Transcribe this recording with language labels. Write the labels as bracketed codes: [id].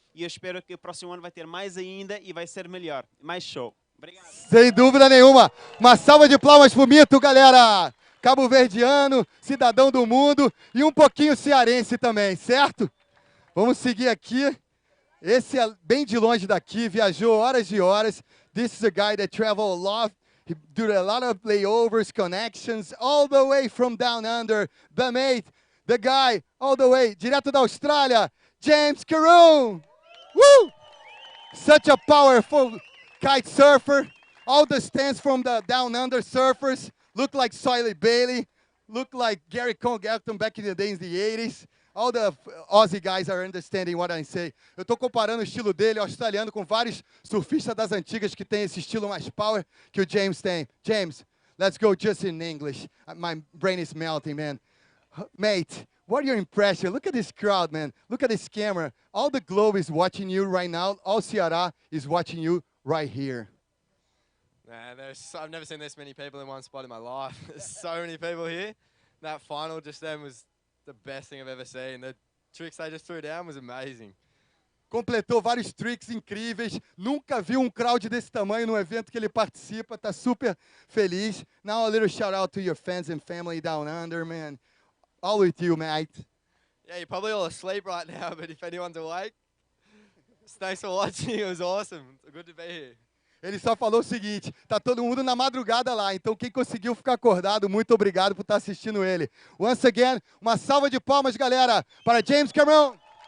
[pt] E eu espero que o próximo ano vai ter mais ainda e vai ser melhor, mais show. Obrigado. Sem dúvida nenhuma. Uma salva de palmas pro Mitu, galera. Cabo-verdiano, cidadão do mundo e um pouquinho cearense também, certo? Vamos seguir aqui. Esse é bem de longe daqui, viajou horas e horas. [en] This is a guy that traveled a lot. He did a lot of layovers, connections, all the way from down under. The mate, the guy, all the way, [pt] direto da Austrália, [en] James Karu. Woo! Such a powerful kite surfer. All the stands from the down under surfers look like Soiley Bailey, look like Gary Congelton back in the days, the 80s. All the Aussie guys are understanding what I say. [pt] Eu estou comparando o estilo dele, australiano, com vários surfistas das antigas que tem esse estilo mais power que o James tem. [en] James, let's go just in English. My brain is melting, man. Mate, what are your impressions? Look at this crowd, man. Look at this camera. All the globe is watching you right now. All Ceara is watching you right here. Man, I've never seen this many people in one spot in my life. There's so many people here. That final just then was the best thing I've ever seen. The tricks they just threw down was amazing. [pt] Completou vários tricks incríveis. Nunca vi um crowd desse tamanho no evento que ele participa. Tá super feliz. [en] Now a little shout out to your fans and family down under, man. All with you, mate. Yeah, you're probably all asleep right now, but if anyone's awake, thanks for watching. It was awesome. It's good to be here. [pt] Ele só falou o seguinte, tá todo mundo na madrugada lá, então quem conseguiu ficar acordado, muito obrigado por estar assistindo ele. [en] Once again, [pt] uma salva de palmas, galera, para James Cameron.